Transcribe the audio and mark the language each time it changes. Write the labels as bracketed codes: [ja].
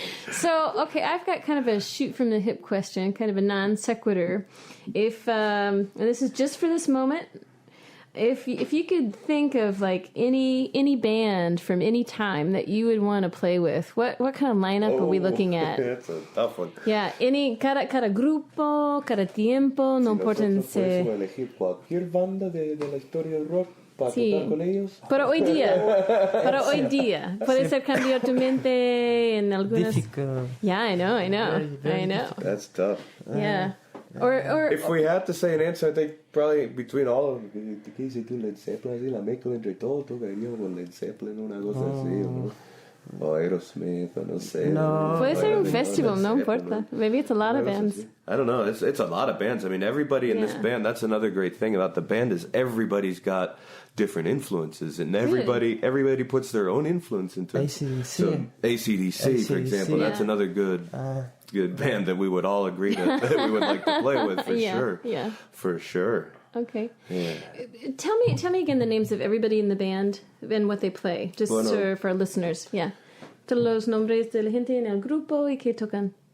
[en] So, okay, I've got kind of a shoot from the hip question, kind of a non sequitur. If and this is just for this moment, if you could think of like any band from any time that you would want to play with, what kind of lineup are we looking at? That's a tough one. [es] Yeah, cada grupo, cada tiempo, no importa. Elegir cualquier banda de la historia del rock para Sí. tocar con ellos. Para hoy día. Puede ser cambiar tu mente en algunas. [en] Difficult. Yeah, I know. Very I know. That's tough. Yeah. Or If we had to say an answer, I think probably between all of them. [es] ¿Qué dices tú, Led Zeppelin? Así la mezcla entre todos, tocaríamos con Led Zeppelin, una cosa así, ¿no? O Aerosmith, o no sé. No. puede ser un festival, no [en] Led [es] importa. [en] Zeppelin. Maybe it's a lot of bands. I don't know. It's a lot of bands. I mean, everybody in this Yeah. band. That's another great thing about the band is everybody's got different influences, and everybody puts their own influence into it. AC/DC. So, AC/DC, for example, Yeah. that's another good band that we would all agree that we would like to play with for Yeah, sure. yeah. For sure. Okay. Yeah. Tell me again the names of everybody in the band and what they play, just for our listeners. Yeah. [es] Todos los nombres de la gente en el grupo y que tocan.